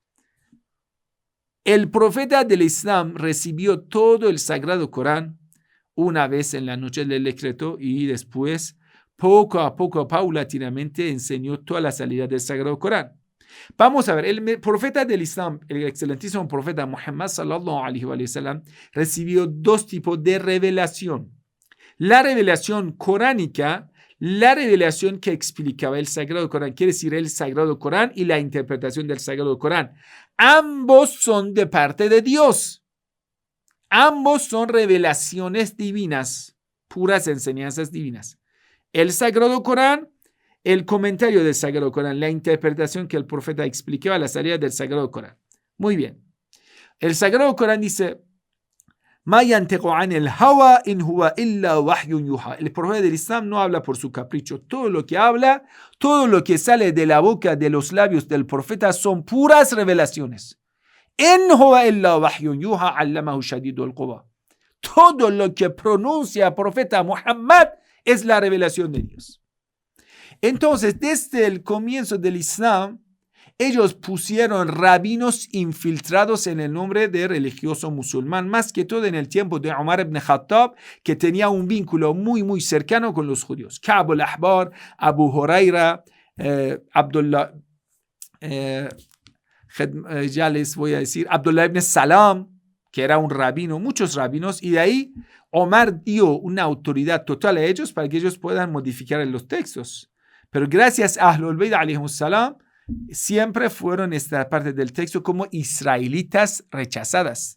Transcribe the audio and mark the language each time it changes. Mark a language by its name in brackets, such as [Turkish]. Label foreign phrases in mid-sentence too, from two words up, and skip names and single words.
[Spanish] El profeta del Islam recibió todo el Sagrado Corán una vez en la noche del decreto y después poco a poco, paulatinamente, enseñó toda la salida del Sagrado Corán. Vamos a ver, el profeta del Islam, el excelentísimo profeta Muhammad [Arabic] صلى الله عليه وسلم, [Spanish] recibió dos tipos de revelación. La revelación coránica, la revelación que explicaba el Sagrado Corán, quiere decir el Sagrado Corán y la interpretación del Sagrado Corán. Ambos son de parte de Dios. Ambos son revelaciones divinas, puras enseñanzas divinas. El Sagrado Corán, el comentario del Sagrado Corán, la interpretación que el profeta explicaba a la salida del Sagrado Corán. Muy bien. El Sagrado Corán dice: [Arabic] "ما ينطق عن الهوى إن هو إلا وحي يوحى". [Spanish] El profeta del Islam no habla por su capricho. Todo lo que habla, todo lo que sale de la boca, de los labios del profeta son puras revelaciones. [Arabic] إن هو إلا وحي يوحى علمه شديد القوى. [Spanish] Todo lo que pronuncia el profeta Muhammad es la revelación de Dios. Entonces, desde el comienzo del Islam, ellos pusieron rabinos infiltrados en el nombre de religioso musulmán, más que todo en el tiempo de Umar ibn Khattab, que tenía un vínculo muy, muy cercano con los judíos. Ka'b al-Ahbar, Abu Huraira, Abdullah, ya les voy a decir, Abdullah ibn Salam, que era un rabino, muchos rabinos, y de ahí Omar dio una autoridad total a ellos para que ellos puedan modificar los textos. Pero gracias a Ahlul Bayt [Arabic] عليهم السلام, [Spanish] siempre fueron esta parte del texto como israelitas rechazadas.